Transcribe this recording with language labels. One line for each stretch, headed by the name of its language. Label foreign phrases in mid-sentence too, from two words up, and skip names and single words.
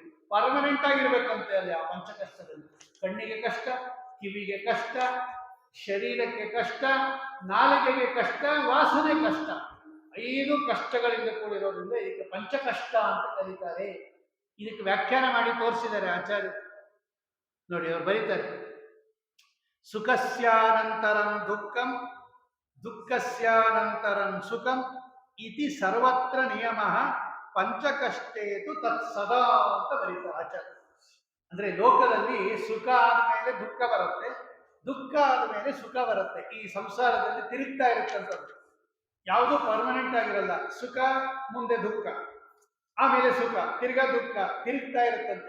Kannada: ಪರ್ಮನೆಂಟ್ ಆಗಿರ್ಬೇಕಂತೆ ಅಲ್ಲಿ ಆ ಪಂಚಕಷ್ಟದಲ್ಲಿ. ಕಣ್ಣಿಗೆ ಕಷ್ಟ, ಕಿವಿಗೆ ಕಷ್ಟ, ಶರೀರಕ್ಕೆ ಕಷ್ಟ, ನಾಲಿಗೆಗೆ ಕಷ್ಟ, ವಾಸನೆ ಕಷ್ಟ. 5 ಕಷ್ಟಗಳಿಂದ ಕೂಡಿರೋದ್ರಿಂದ ಇದಕ್ಕೆ ಪಂಚಕಷ್ಟ ಅಂತ ಕರೀತಾರೆ. ಇದಕ್ಕೆ ವ್ಯಾಖ್ಯಾನ ಮಾಡಿ ತೋರಿಸಿದ್ದಾರೆ ಆಚಾರ್ಯ ನೋಡಿ. ಅವರು ಬರೀತಾರೆ,
Sanskrit: ಸುಖಸ್ಯಾನಂತರಂ ದುಃಖಂ, ದುಃಖಸ್ಯಾನಂತರಂ ಸುಖಂ ಇತಿ ಸರ್ವತ್ರ ನಿಯಮ ಪಂಚಕಷ್ಟೇತು ತತ್ಸದಾ
Kannada: ಅಂತ ಬರೀತಾರೆ ಆಚಾರ್ಯ. ಅಂದ್ರೆ ಲೋಕದಲ್ಲಿ ಸುಖ ಆದ್ಮೇಲೆ ದುಃಖ ಬರುತ್ತೆ, ದುಃಖ ಆದ್ಮೇಲೆ ಸುಖ ಬರುತ್ತೆ. ಈ ಸಂಸಾರದಲ್ಲಿ ತಿರುಗ್ತಾ ಇರುತ್ತಂತದ್ದು, ಯಾವುದೂ ಪರ್ಮನೆಂಟ್ ಆಗಿರಲ್ಲ. ಸುಖ, ಮುಂದೆ ದುಃಖ, ಆಮೇಲೆ ಸುಖ, ತಿರ್ಗಾ ದುಃಖ, ತಿರುಗ್ತಾ ಇರುತ್ತಂತೆ.